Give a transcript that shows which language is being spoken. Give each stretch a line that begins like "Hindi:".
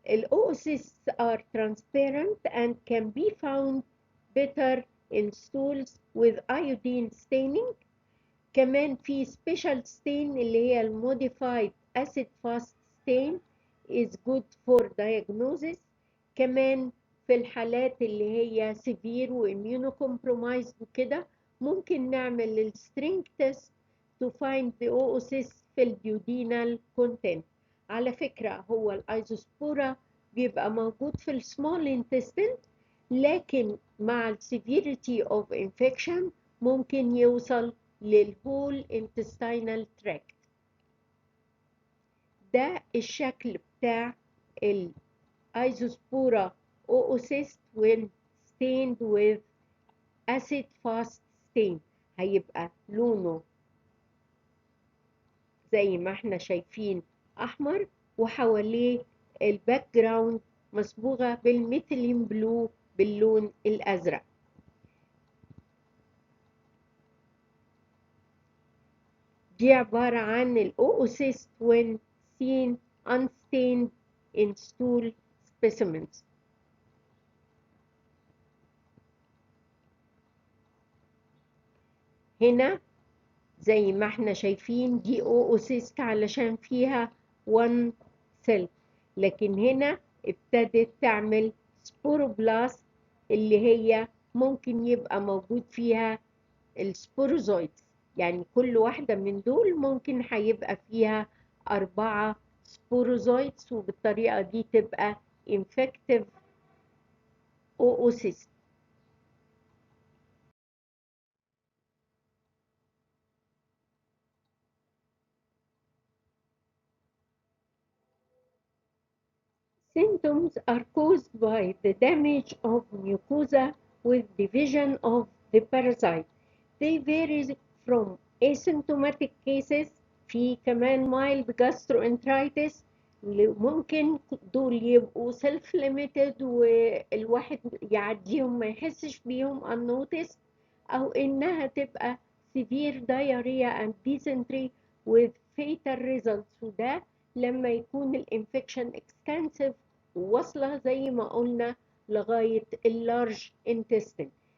English: Oocysts are transparent and can be found better in stools with iodine staining.
Arabic: كمان في
English: special stain
Arabic: اللي هي
English: modified acid fast stain is good for diagnosis.
Arabic: كمان في الحالات اللي هي severe و immunocompromised وكده ممكن نعمل السترينج تيست
English: to find the oocysts
Arabic: في الديودينال
English: content.
Arabic: على فكرة هو الايزوسبورا بيبقى موجود في السمول انتستين، لكن مع السيفيريتي اوف انفكشن ممكن يوصل للهول
English: intestinal tract.
Arabic: ده الشكل بتاع الايزوسبورا
English: oocyst when stained with acid fast stain.
Arabic: هيبقى لونه زي ما احنا شايفين احمر، وحواليه الباك جراوند مصبوغه بالميثيلين بلو باللون الازرق. دي عباره عن الاوسيست
English: when seen unstained in stool specimens.
Arabic: هنا زي ما احنا شايفين دي اوسيست علشان فيها 1 سيل، لكن هنا ابتدت تعمل سبوروبلاست اللي هي ممكن يبقى موجود فيها السبوروزويدز. يعني كل واحدة من دول ممكن هيبقى فيها 4 سبوروزويدز، وبالطريقة دي تبقى
English: infective oocyst. Symptoms are caused by the damage of mucosa with division of the parasite. They vary from asymptomatic cases،
Arabic: في كمان
English: mild gastroenteritis
Arabic: اللي ممكن دول يبقوا
English: self limited
Arabic: والواحد يعديهم ما يحسش بيهم
English: unnoticed،
Arabic: أو إنها تبقى
English: severe diarrhea and dysentery with fatal results،
Arabic: وده لما يكون الانفكشن
English: extensive
Arabic: وواصلة زي ما قلنا لغاية اللارج
English: intestine.